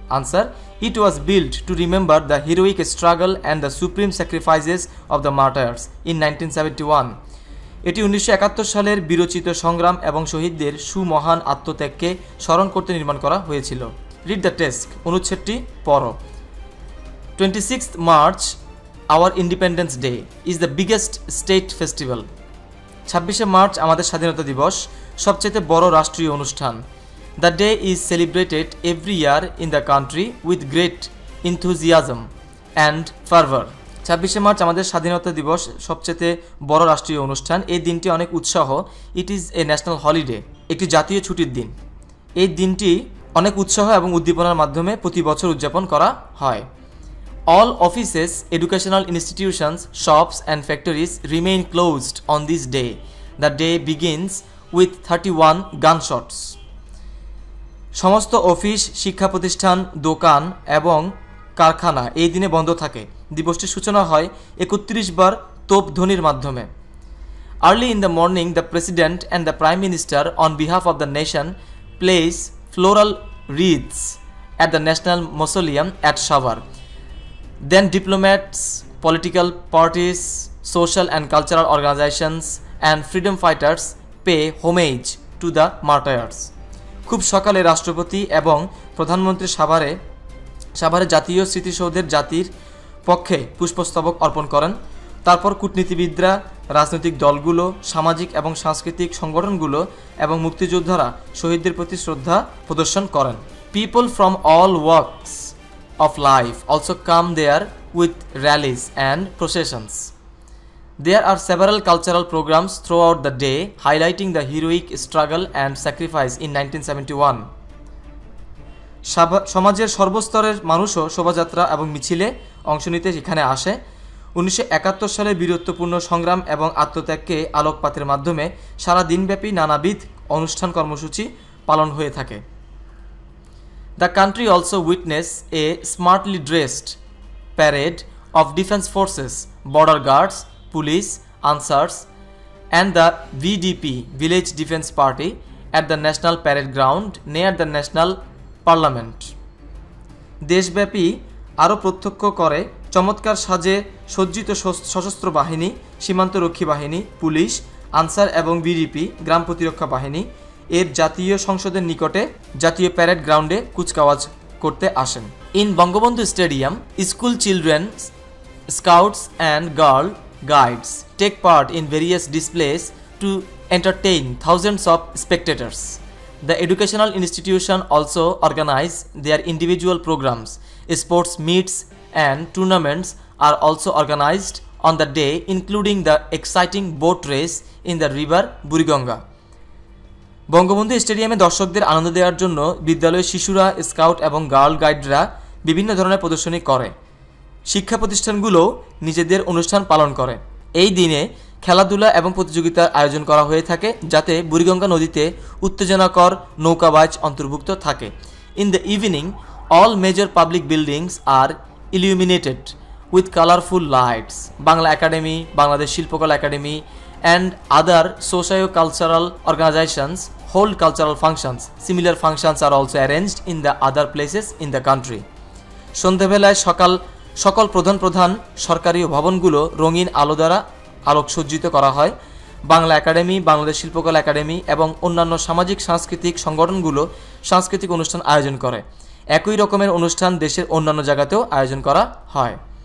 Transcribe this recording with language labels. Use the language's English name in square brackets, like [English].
[English] Answer, it was build to remember the heroic struggle and the supreme sacrifices of the martyrs in 1971। [Bangla] এটি 1971 সালের বিরচিত সংগ্রাম এবং শহীদদের সুমহান আত্মত্যাগকে স্মরণ করতে নির্মাণ করা হয়েছিল। [English] Read the text. [Bangla] অনুচ্ছেদটি পড়ো। [English] 26th March, our Independence Day, is the biggest state festival. [Bangla] 26শে March আমাদের স্বাধীনতা দিবস, সবচেয়ে বড় রাষ্ট্রীয় অনুষ্ঠান। [English] The day is celebrated every year in the country with great enthusiasm and fervor. [Bangla] 26শে March আমাদের স্বাধীনতা দিবস, সবচেয়ে বড় রাষ্ট্রীয় অনুষ্ঠান। এই দিনটি অনেক উৎসাহ। [English] it is a national holiday, [Bangla] একটি জাতীয় ছুটির দিন। এই দিনটি অনেক উৎসাহ এবং উদ্দীপনার মাধ্যমে প্রতি বছর উদযাপন করা হয়। [English] All offices, educational institutions, shops and factories remain closed on this day. The day begins with 31 gunshots. [Bangla] সমস্ত অফিস, শিক্ষা প্রতিষ্ঠান, দোকান এবং কারখানা এই দিনে বন্ধ থাকে। দিবসটির সূচনা হয় 31 বার তোপধ্বনির মাধ্যমে। [English] Early in the morning, the President and the Prime Minister on behalf of the nation place floral wreaths at the National Mausoleum at Savar. Then diplomats, political parties, social and cultural organizations and freedom fighters pay homage to the martyrs. [Bangla] খুব সকালে রাষ্ট্রপতি এবং প্রধানমন্ত্রী সাভারে জাতীয় স্মৃতিসৌধের জাতির পক্ষে পুষ্পস্তবক অর্পণ করেন। তারপর কূটনীতিবিদরা, রাজনৈতিক দলগুলো, সামাজিক এবং সাংস্কৃতিক সংগঠনগুলো এবং মুক্তিযোদ্ধারা শহীদদের প্রতি শ্রদ্ধা প্রদর্শন করেন। [English] People from all walks of life also come there with rallies and processions. There are several cultural programs throughout the day highlighting the heroic struggle and sacrifice in 1971. [Bangla] সমাজের সর্বস্তরের মানুষও শোভাযাত্রা এবং মিছিলে অংশ নিতে এখানে আসে। 1971 সালে বীরত্বপূর্ণ সংগ্রাম এবং আত্মত্যাগকে আলোকপাতের মাধ্যমে সারা দিনব্যাপী নানাবিধ অনুষ্ঠান কর্মসূচি পালন হয়ে থাকে। [English] The country also witnessed a smartly dressed parade of defense forces, border guards, police, ansars, and the VDP, Village Defense Party, at the National Parade Ground near the National Parliament. [Bangla] দেশব্যাপী আরও প্রত্যক্ষ করে চমৎকার সাজে সজ্জিত সশস্ত্র বাহিনী, সীমান্তরক্ষী বাহিনী, পুলিশ, আনসার এবং ভিডিপি, গ্রাম প্রতিরক্ষা বাহিনী এর জাতীয় সংসদের নিকটে জাতীয় প্যারেড গ্রাউন্ডে কুচকাওয়াজ করতে আসেন। [English] In Bangabandhu stadium, school children, scouts and girl guides take part in various displays to entertain thousands of spectators. The educational institution also organize their individual programs. Sports meets and tournaments are also organized on the day, including the exciting boat race in the river Buriganga. [Bangla] Bangabandhu স্টেডিয়ামে দর্শকদের আনন্দ দেওয়ার জন্য বিদ্যালয়ের শিশুরা, scout এবং girl গাইডরা বিভিন্ন ধরনের প্রদর্শনী করে। শিক্ষা প্রতিষ্ঠানগুলো নিজেদের অনুষ্ঠান পালন করে। এই দিনে খেলাধুলা এবং প্রতিযোগিতার আয়োজন করা হয়ে থাকে, যাতে বুড়িগঙ্গা নদীতে উত্তেজনাকর নৌকাবাজ অন্তর্ভুক্ত থাকে। [English] In the evening, all major public buildings are illuminated with colourful lights. Bangla Academy, Bangladesh Shilpakala Academy and other socio-cultural organizations hold cultural functions. Similar functions are also arranged in the other places in the country. [Bangla] সন্ধ্যাবেলায় সকল প্রধান সরকারি ভবনগুলো রঙিন আলো দ্বারা আলোকসজ্জিত করা হয়। বাংলা একাডেমি, বাংলাদেশ শিল্পকলা একাডেমি এবং অন্যান্য সামাজিক সাংস্কৃতিক সংগঠনগুলো সাংস্কৃতিক অনুষ্ঠান আয়োজন করে। একই রকমের অনুষ্ঠান দেশের অন্যান্য জায়গাতেও আয়োজন করা হয়।